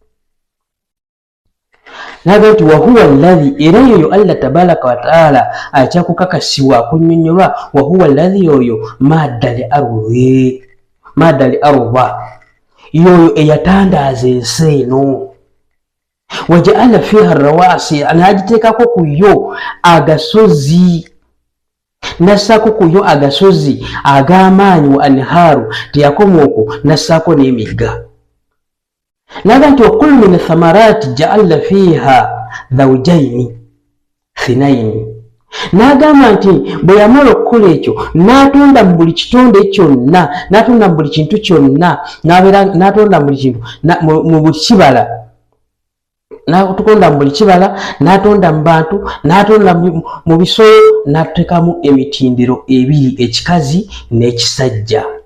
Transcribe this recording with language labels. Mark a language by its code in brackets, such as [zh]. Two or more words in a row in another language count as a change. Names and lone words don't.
[lg] N'agamba nti [ar] وهو الذي, [lg] era yoyo Allah tabaraka wa ta'ala akyakukakasibwa akunnyonnyola, [ar] وهو الذي, [lg] yoyo [ar] مد الأرض, [lg] yoyo eyatandaaza ensi eno, [ar] وجعل فيها رواسي, [lg] n'agiteekako ku yo agasozi, nassaako kuyo agasozi ag'amaanyi [ar] وأنهارا, [lg] teyakoma okwo nassaako n'emigga. Naga nti [ar] وكل من ثمرات جعلنا فيها زوجين اثنين. [lg] N'agamba nti bwe yamala okukola ekyo n'atonda mu buli kitonde kyonna, n'atonda mu buli kintu kyonna, n'atonda mu buli kintu mu buli kibala, n'atukonda mu buli kibala, n'atonda mu bantu, n'atonda mu bisolo, n'ateekamu emitindiro ebiri, ekikazi n'ekisajja.